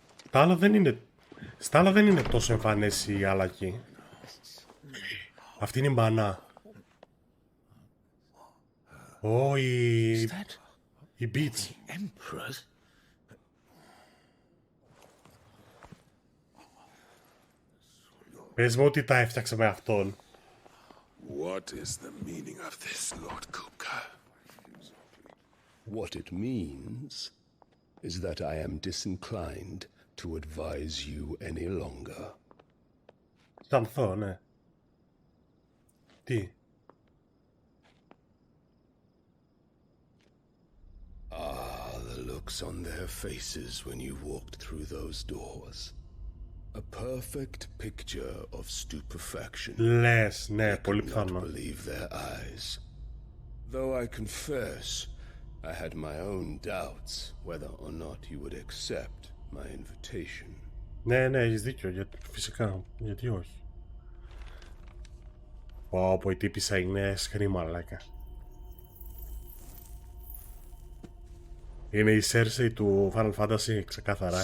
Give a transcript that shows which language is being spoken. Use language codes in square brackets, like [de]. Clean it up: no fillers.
[el] Τα άλλα δεν είναι... Στα άλλα δεν είναι τόσο εμφανές η αλλαγή. Αυτή είναι η μανά. Ω, η Beach. Πες μου ότι τα έφτιαξε με αυτόν. [en] What is the meaning of this, Lord Kupka? What it means is that I am disinclined to advise you any longer. [el] Στανθώ, ναι. Τι? [en] Ah, the looks on their faces when you walked through those doors. A perfect picture of stupefaction. [el] Λες, ναι, πολύ πιθανό. [en] Believe their eyes. Though I confess, I had my own doubts whether or not you would accept my invitation. [el] Ναι, ναι, έχεις δίκιο, φυσικά, γιατί όχι. Πω, η τύπισσα είναι σκρίμα, λάκα. Είναι η Cersei του Final Fantasy, ξεκάθαρα.